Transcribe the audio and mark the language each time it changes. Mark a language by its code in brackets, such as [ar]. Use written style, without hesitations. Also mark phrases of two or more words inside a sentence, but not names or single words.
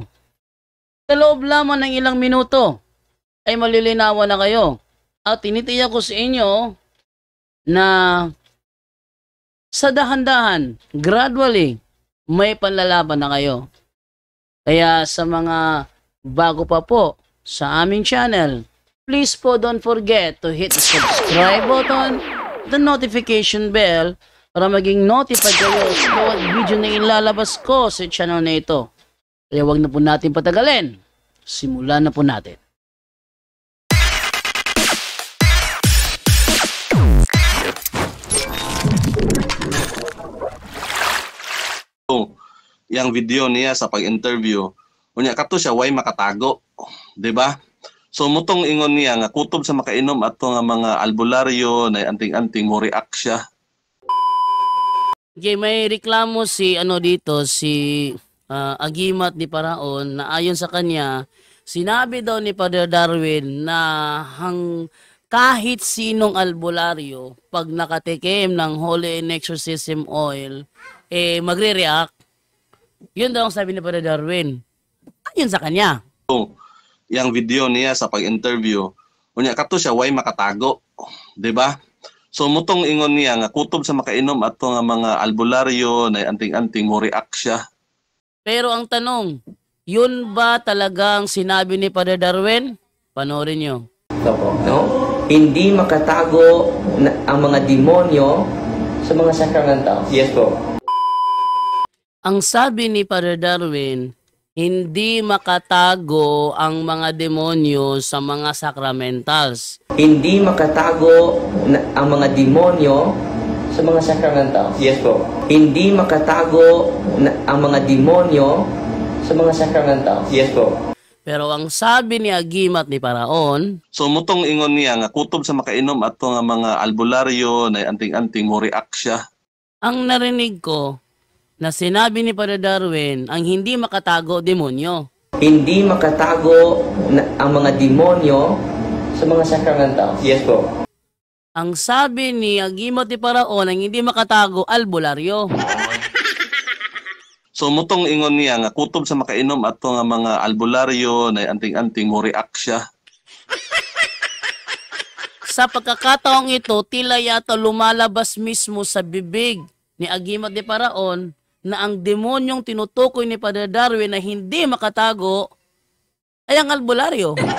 [tl] Sa loob lamang ng ilang minuto ay malilinawan na kayo. At tinitiyak ko sa inyo na sa dahan-dahan, gradually, may panlalaban na kayo. Kaya sa mga bago pa po sa aming channel, please po [en] don't forget to hit the subscribe button, the notification bell, [tl] para maging notified kayo sa bawat video na ilalabas ko sa channel na ito. Kaya wag na po natin patagalin. Simulan na po natin. Yang video niya sa pag-interview, [ceb] unya kato siya way makatago, di ba? So mutong ingon niya nga kutob sa makainom ato nga mga albularyo na anting-anting mo react siya. [tl] Okay, may reklamo si Agimat ni Paraon na ayon sa kanya, sinabi daw ni Father Darwin na kahit sinong albularyo pag nakatikim ng Holy Exorcism Oil magre-react. Yun daw ang sabi ni Father Darwin. Ayon sa kanya. Yang video niya sa pag-interview, [ceb] unya kato siya way makatago, di ba? So mutong ingon niya nga kutob sa makainom ato nga mga albularyo na anting-anting mo react siya. [tl] Pero ang tanong, yun ba talagang sinabi ni Father Darwin? Panoorin nyo. No? Hindi makatago ang mga demonyo sa mga sakramento. Yes po. Ang sabi ni Father Darwin, hindi makatago ang mga demonyo sa mga sacramentals. Hindi makatago ang mga demonyo sa mga sakramento. Yes po. Hindi makatago ang mga demonyo sa mga sakramento. Yes po. Pero ang sabi ni Agimat ni Paraon, [ceb] so mutong ingon niya nga kutob sa makainom ato nga mga albularyo na anting-anting mo react siya. [tl] Ang narinig ko na sinabi ni Father Darwin ang hindi makatago demonyo. Hindi makatago ang mga demonyo sa mga sakramento. Yes po. Ang sabi ni Agimot ni Paraon ang hindi makatago, albularyo. [ceb] So mutong ingon niya nga kutob sa makainom ato nga mga albularyo na anting-anting mo react siya. [tl] Sa pagkakataong ito, tila yata lumalabas mismo sa bibig ni Agimot ni Paraon na ang demonyong tinutukoy ni Father Darwin na hindi makatago ay ang albularyo.